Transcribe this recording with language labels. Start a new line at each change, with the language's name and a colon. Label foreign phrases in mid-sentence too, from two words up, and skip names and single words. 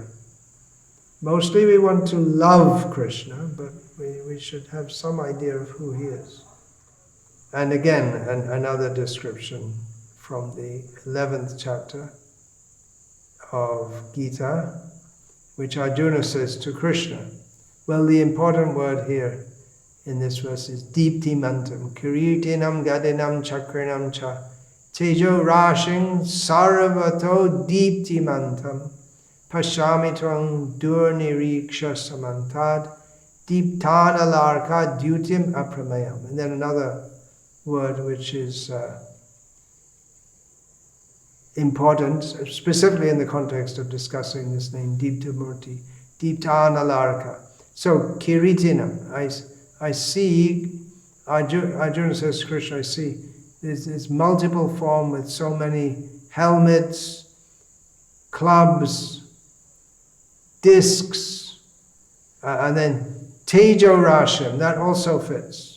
English: Mostly we want to love Krishna, but we should have some idea of who he is. And again, another description from the 11th chapter of Gita, which Arjuna says to Krishna. Well, the important word here in this verse is
Sanskrit: Dipti-mantam, Kiritinam Gadinam Chakrinam Cha, Tejo Rashing Saravato Dipti-mantam, Pashamitvam Durniriksha Samantad, Diptana Larka Dutim Apramayam.
English: And then another word which is important, specifically in the context of discussing this name,
Sanskrit: Dipta-murti, Diptana Larka.
English: So, Kiritinam, I see, Arjuna says to Krishna, I see this multiple form with so many helmets, clubs, discs, and then
Sanskrit: Tejo Rashim,
English: that also fits.